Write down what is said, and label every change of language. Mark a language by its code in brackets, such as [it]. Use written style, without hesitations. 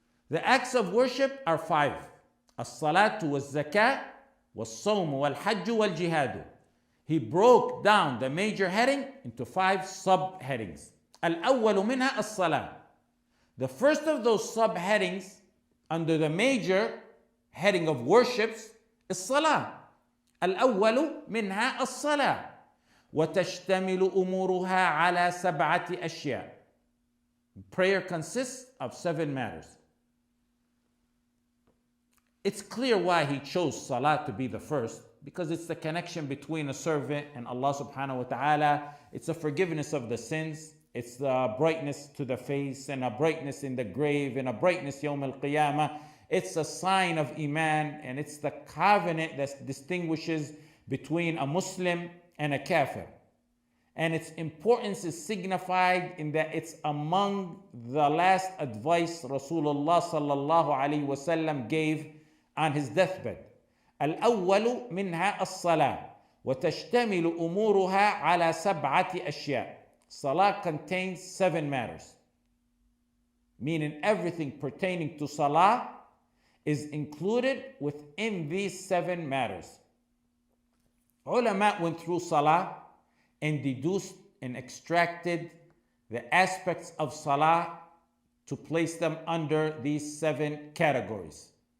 [en] The acts of worship are 5. [ar] الصَّلَاةُ وَالزَّكَاةُ وَالصَّوْمُ وَالْحَجُّ وَالْجِهَادُ. [en] He broke down the major heading into 5 subheadings. [ar] الأول منها الصلاة. [en] The first of those subheadings under the major heading of worships is Salah. [ar] الأول منها الصلاة. وتشتمل أمورها على 7 أشياء. [en] Prayer consists of 7 matters. It's clear why he chose Salah to be the first, because it's the connection between a servant and Allah subhanahu wa ta'ala. It's a forgiveness of the sins. It's the brightness to the face, and a brightness in the grave, and a brightness yawm al-qiyamah. It's a sign of Iman, and it's the covenant that distinguishes between a Muslim and a kafir. And its importance is signified in that it's among the last advice Rasulullah sallallahu alaihi wasallam gave on his deathbed. [ar] الأول منها الصلاة وتشتمل أمورها على 7 أشياء. [en] Salah contains 7 matters, meaning everything pertaining to Salah is included within these 7 matters. Ulama went through Salah and deduced and extracted the aspects of Salah to place them under these 7 categories.